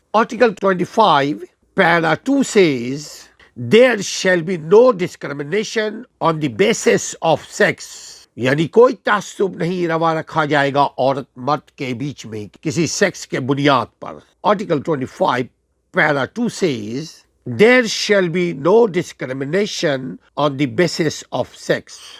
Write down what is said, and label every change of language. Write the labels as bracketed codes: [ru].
[en] Article 25, Para 2 says, there shall be no discrimination on the basis of sex. [ur] یعنی کوئی تعصب نہیں روا رکھا جائے گا عورت مرد کے بیچ میں کسی سیکس کے بنیاد پر. [en] Article 25, Para 2 says, there shall be no discrimination on the basis of sex.